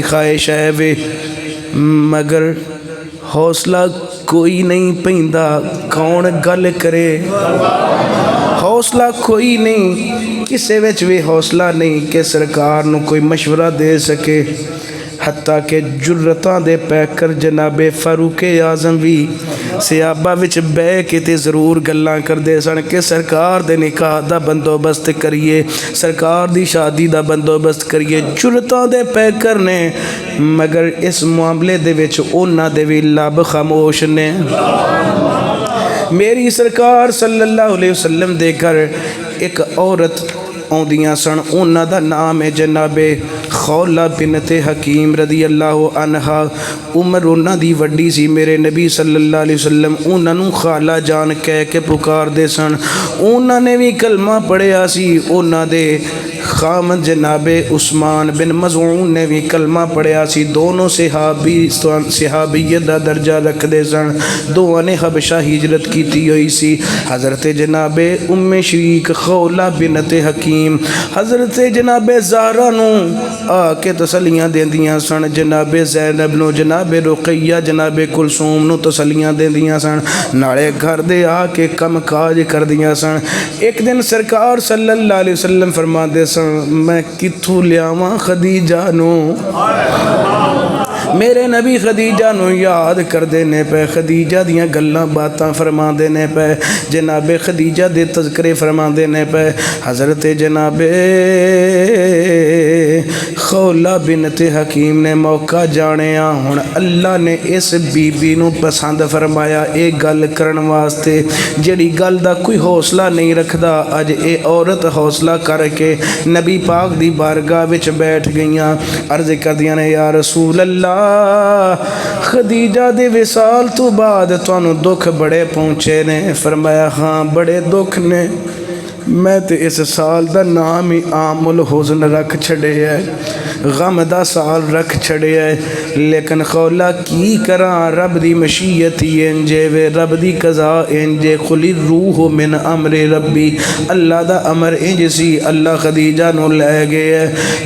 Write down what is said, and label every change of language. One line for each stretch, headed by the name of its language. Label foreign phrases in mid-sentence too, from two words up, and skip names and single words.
Punjabi: خواہش ہے وے مگر حوصلہ کوئی نہیں پیندا کون گل کرے حوصلہ کوئی نہیں کسے وچ بھی حوصلہ نہیں کہ سرکار نو کوئی مشورہ دے سکے حتیٰ کہ جرتاں دے پیکر جناب فاروق اعظم بھی صحابہ وچ بے کے تے ضرور گلاں کر دے سن کہ سرکار دے نکاح دا بندوبست کریے سرکار دی شادی دا بندوبست کریے جرتاں دے پیکر نے مگر اس معاملے دے وچ انہاں دے وی لب خاموش نے میری سرکار
Arabic: صلی اللہ علیہ وسلم
Punjabi: دے گھر ایک عورت آندیاں سن، انہاں دا نام ہے جناب خولہ بنت حکیم
Arabic: رضی اللہ عنہا۔
Punjabi: عمر انہاں دی وڈی سی، میرے نبی
Arabic: صلی اللہ علیہ وسلم
Punjabi: انہاں نوں خالہ جان کہہ کے پکار دے سن۔ انہاں نے بھی کلمہ پڑھیا سی، انہاں دے خامد جناب عثمان بن مظعون نے بھی کلمہ پڑھیا سی، دونوں صحابیت دا درجہ رکھ دے سن، دونوں نے حبشہ ہجرت کیتی ہوئی سی۔ حضرت جناب ام شریک خولہ بنت حکیم حضرت جناب زہرا نو آ کے تسلیاں دیندیاں سن، جناب زینب نو، جناب رقیہ، جناب کلثوم نو تسلیاں دیندیاں سن، نالے گھر دے آ کے کم کاج کر دیاں سن۔ ایک دن سرکار
Arabic: صلی اللہ علیہ وسلم
Punjabi: فرما دے سن، میں کتھوں لیاواں خدیجہ نو، میرے نبی خدیجہ نو یاد کر دینے پہ، خدیجہ دیاں گلاں باتاں فرما دینے پہ، جناب خدیجہ دے تذکرے فرما دینے پہ۔ حضرت جناب خولہ بنت حکیم نے موقع جانیا، ہن اللہ نے اس بی بی نو پسند فرمایا ایک گل کرن واسطے جڑی گل دا کوئی حوصلہ نہیں رکھدا۔ اج اے عورت حوصلہ کر کے نبی پاک دی بارگاہ وچ بیٹھ گئیاں، عرض کردیاں نے یا رسول اللہ خدیجہ دے وصال تو بعد تانوں دکھ بڑے پہنچے نے؟ فرمایا ہاں بڑے دکھ نے، میں تے اس سال دا نام ہی
Arabic: عام الحزن
Punjabi: رکھ چھڑے ہے، غم دا سال رکھ چھڑے ہے، لیکن خولہ کی کراں رب دی مشیت ہی انجے وے، رب دی قضا انجے،
Arabic: خلی روح من امر ربی،
Punjabi: اللہ دا امر انج سی، اللہ خدیجہ نو لے گئے ہے۔